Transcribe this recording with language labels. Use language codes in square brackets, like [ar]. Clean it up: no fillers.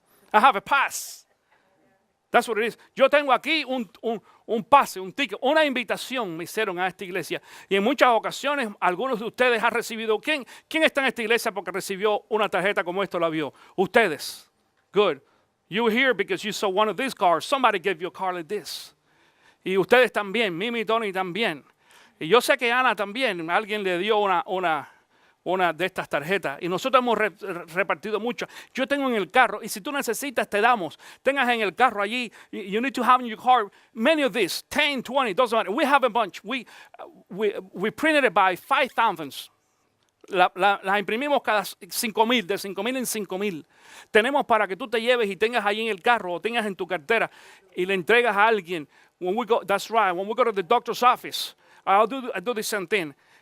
[en] I have a pass. That's what it is. [es] Yo tengo aquí un pase, un ticket, una invitación me hicieron a esta iglesia. Y en muchas ocasiones, algunos de ustedes han recibido. ¿Quién está en esta iglesia porque recibió una tarjeta como esta, la vio? Ustedes. [en] Good. You were here because you saw one of these cards. Somebody gave you a card like this. [es] Y ustedes también, Mimi y Tony también. Y yo sé que Ana también, alguien le dio una de estas tarjetas. Y nosotros hemos repartido mucho. Yo tengo en el carro, y si tú necesitas, te damos. Tengas en el carro allí, [en] you need to have in your car many of these, 10, 20, doesn't matter. We have a bunch. We printed it by 5,000. [es] Las imprimimos cada 5,000, de 5,000 en 5,000. Tenemos para que tú te lleves y tengas allí en el carro o tengas en tu cartera y le entregas a alguien. [en] That's right. When we go to the doctor's office, I do the same thing.